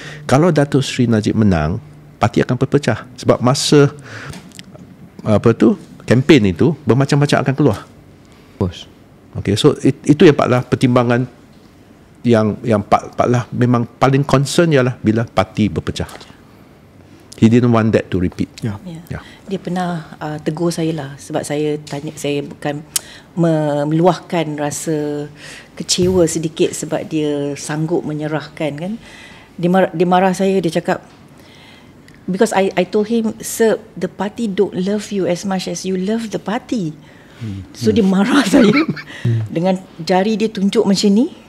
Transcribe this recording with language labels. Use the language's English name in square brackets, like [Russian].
[Malay] Kalau Datuk Seri Najib menang, parti akan berpecah. Sebab masa kempen itu bermacam-macam akan keluar. Bos. Okay, so itu yang Pak Lah pertimbangan yang Pak Lah memang paling concern ialah bila parti berpecah. [English] He didn't want that to repeat. [Malay] Yeah. Dia pernah tegur saya lah sebab saya bukan meluahkan rasa kecewa sedikit sebab dia sanggup menyerahkan kan. Dia marah saya, dia cakap, [English] because I told him, sir, the party don't love you as much as you love the party. [Malay] So dia marah saya dengan jari dia tunjuk macam ni.